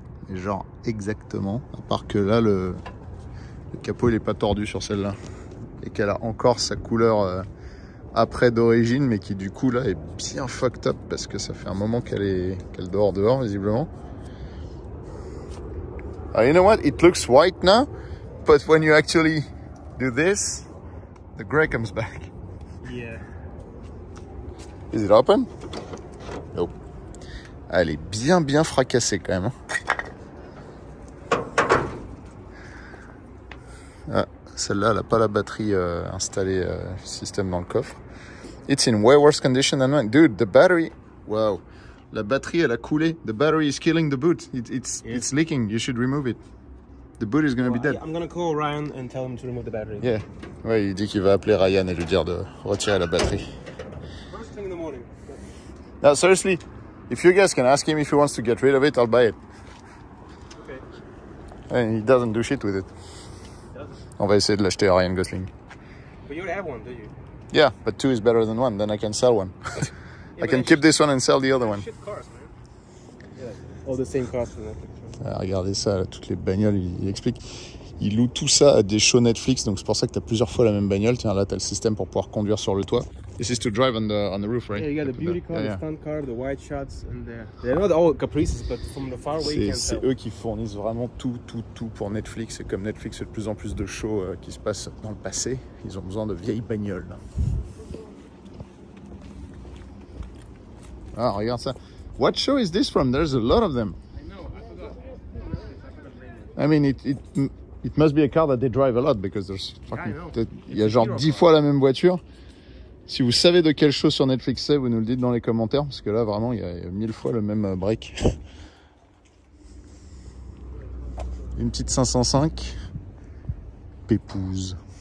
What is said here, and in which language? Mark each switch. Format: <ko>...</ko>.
<fr>Et genre exactement. À part que là, le capot il est pas tordu sur celle-là. Et qu'elle a encore sa couleur après d'origine, mais qui du coup là est bien fucked up parce que ça fait un moment qu'elle dehors visiblement.</fr> <en>You know what? It looks white now, but when you actually do this, the gray comes back. Yeah. Is it open? Nope.</en> <fr>Ah, elle est bien fracassée quand même. Ah, celle-là, elle n'a pas la batterie installée système dans le coffre.</fr> <en>It's in way worse condition than mine. Dude, the battery... Wow.</en> <fr>La batterie, elle a coulé.</fr> <en>The battery is killing the boot. It's leaking. You should remove it. The boot is going to be dead. I'm gonna call Ryan and tell him to remove the battery. Yeah.</en> <fr>Ouais, il dit qu'il va appeler Ryan et lui dire de retirer la batterie.</fr> <en>First thing in the morning. No, seriously, if you guys can ask him if he wants to get rid of it, I'll buy it. Okay. And he doesn't do shit with it.</en> <fr>On va essayer de l'acheter à Ryan Gosling.</fr> <en>But you already have one, do you? Yeah, but 2 is better than 1. Then I can sell one. Yeah, I can keep this one and sell the other one. Shit cars, man. Yeah. All the same cars from Netflix.</en> <fr>Ah, regardez ça, là, toutes les bagnoles, il explique. Il loue tout ça à des shows Netflix, donc c'est pour ça que tu as plusieurs fois la même bagnole. Tiens, là, tu as le système pour pouvoir conduire sur le toit.</fr> <en>This is to drive on the roof, right? Yeah, you got the beauty car, the stunt car, the white shots, and they're not all Caprices, but from the far away you can</en> <fr>C'est</fr> <en>tell.</en> <fr>eux qui fournissent vraiment tout pour Netflix. Et comme Netflix fait de plus en plus de shows qui se passent dans le passé, ils ont besoin de vieilles bagnoles. Ah, regarde ça.</fr> <en>What show is this from? There's a lot of them. I know, I forgot. I mean, it must be a car that they drive a lot because there's fucking... I know.</en> <fr>Il y a genre 10 fois la même voiture. Si vous savez de quelle show sur Netflix c'est, vous nous le dites dans les commentaires parce que là, vraiment, il y a 1000 fois le même break. Une petite 505. Pépouze.</fr>